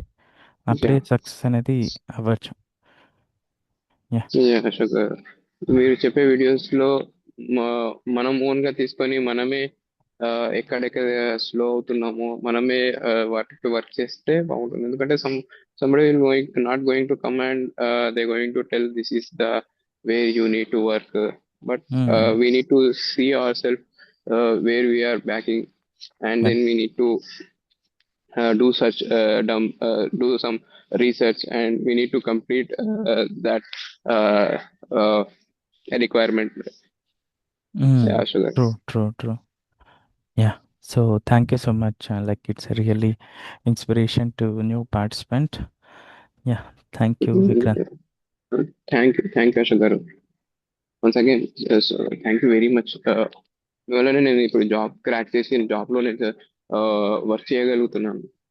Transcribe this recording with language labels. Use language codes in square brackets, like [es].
[te] Yeah, అప్పుడే success అనేది అవ్వచ్చు. యాహ్! యా అశోక్ గారు. మీరు చెప్పే వీడియోస్ లో మనం ఓన్ గా తీసుకొని మనమే ఆ, ఎక్కడెక్కడ స్లో అవుతున్నామో మనమే వాటికి వర్క్ చేస్తే బాగుంటుంది. [en] ఎందుకంటే somebody will not going to come and they going to tell this is the way you need to work, but hmm. we need to see ourselves where we are backing, and yeah! then we need to do some research, and we need to complete that uh, uh, requirement. Hmm. Yeah, Sugar. True. True. True. Yeah! So, thank you so much. Like it's really inspiration to new participant. Yeah! Thank you Vikrant. Thank you, Sugar. Once again, so thank you very much. [te] ఇవాళనే నేను ఇప్పుడు job crack చేసి job లో నేను work చేయగలుగుతున్నాను.